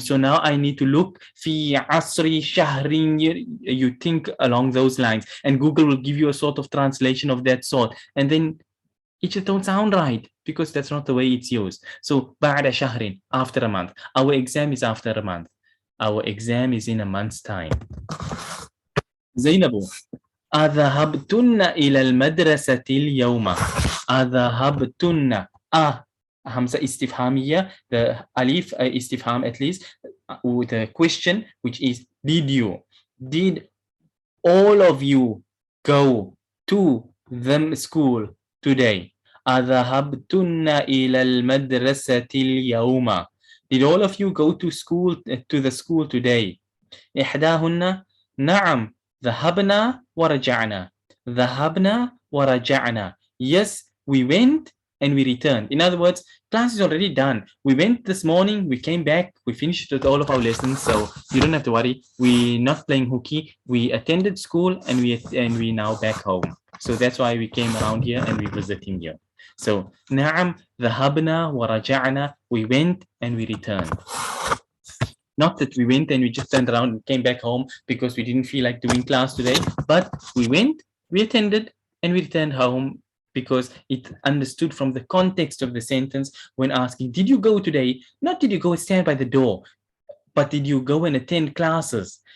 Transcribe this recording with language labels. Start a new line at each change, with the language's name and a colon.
English: So now I need to look
Arabic: في عصر شهر.
English: You think along those lines, and Google will give you a sort of translation of that sort. And then it just don't sound right because that's not the way it's used. So
Arabic: بعد شهر,
English: after a month. Our exam is after a month. Our exam is in a month's time.
Arabic: زينب أذهبتن إلى المدرسة اليوم. أذهبتن. همزة استفهامية.
English: The alif istifham at least with a question which is did you. Did all of you go to the school today?
Arabic: أذهبتن إلى المدرسة اليوم.
English: Did all of you go to school, to the school today?
Arabic: إحداهن نعم ذهبنا ورجعنا. ذهبنا ورجعنا.
English: Yes, we went and we returned. In other words, class is already done. We went this morning, we came back, we finished with all of our lessons, so you don't have to worry. We're not playing hooky. We attended school and we now back home. So that's why we came around here and we're visiting you.
Arabic: So نعم ذهبنا ورجعنا.
English: We went and we returned. Not that we went and we just turned around and came back home because we didn't feel like doing class today, but we went, we attended, and we returned home because it understood from the context of the sentence when asking, did you go today? Not did you go and stand by the door, but did you go and attend classes?